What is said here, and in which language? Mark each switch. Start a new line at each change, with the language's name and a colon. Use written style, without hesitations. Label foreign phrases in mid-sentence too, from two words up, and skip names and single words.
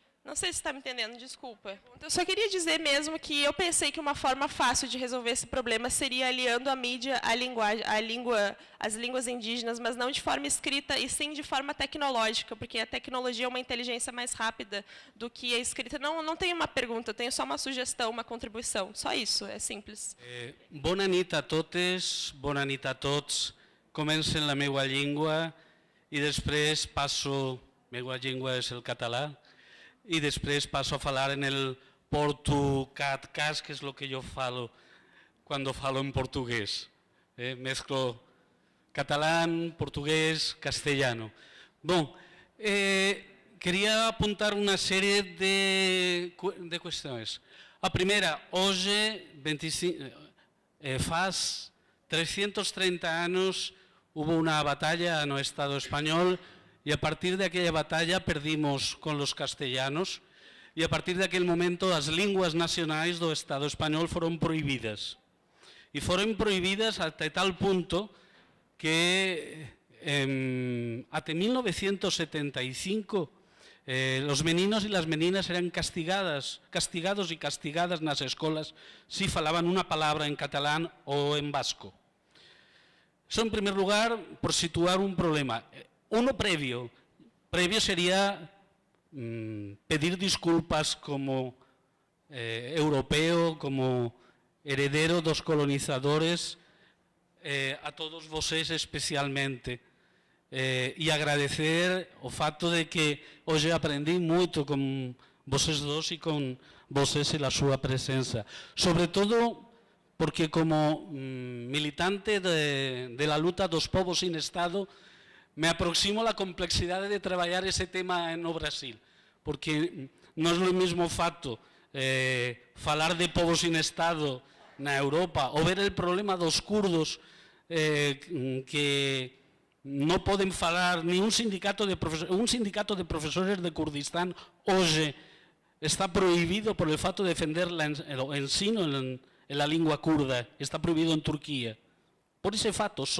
Portuguese: Não sei se está me entendendo, desculpa. Eu só queria dizer mesmo que eu pensei que uma forma fácil de resolver esse problema seria aliando a mídia à linguagem, às línguas indígenas, mas não de forma escrita, e sim de forma tecnológica, porque a tecnologia é uma inteligência mais rápida do que a escrita. Não tenho uma pergunta, eu tenho só uma sugestão, uma contribuição. Só isso, é simples.
Catalan: Bona nit a totes, bona nit a tots. Començo en la meva llengua i després passo, meva llengua és el català,
Spanish: y después paso a falar en el portucatcas, que es lo que yo falo cuando falo en portugués. Mezclo catalán, portugués, castellano. Bon, quería apuntar una serie de cuestiones. A primera, hoy, faz 330 años, hubo una batalla en el Estado español, y a partir de aquella batalla perdimos con los castellanos
Portuguese: e a partir daquele momento as línguas nacionais do Estado espanhol foron prohibidas.
Spanish: E foron prohibidas até tal punto que até 1975 los meninos y las meninas eran castigados y castigadas nas escolas si falaban una palabra en catalán o en vasco. Eso en primer lugar por situar un problema. Uno previo sería pedir disculpas como europeo, como heredero dos colonizadores,
Portuguese: a todos vocês especialmente, e agradecer o fato de que hoje aprendi moito con vocês dos e con vocês e a súa presença. Sobre todo porque como militante de la luta dos povos sin Estado, me aproximo a la complexidade de traballar ese tema no Brasil, porque non é o mesmo fato falar de povos sin Estado na Europa ou ver el problema dos kurdos que non poden falar ni un sindicato de profesores de Kurdistán hoxe está prohibido por el fato de defender o ensino en la lingua kurda, está prohibido en Turquía, por ese fato só.